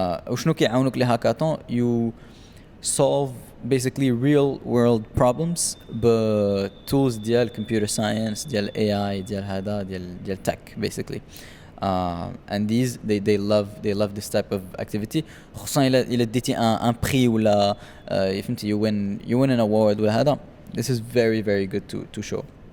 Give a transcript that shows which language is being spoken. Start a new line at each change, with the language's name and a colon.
Arabic: وشنو كيعاونوك لي هاكاثون
English: you solve basically real world problems بtools ديال computer science ديال AI ديال هذا ديال tech basically. And these they love this type of activity.
Arabic: خصوصا إلا ديتي un prix ولا فهمتي
English: you win an award
Arabic: ولا هذا.
English: This is very very good to show.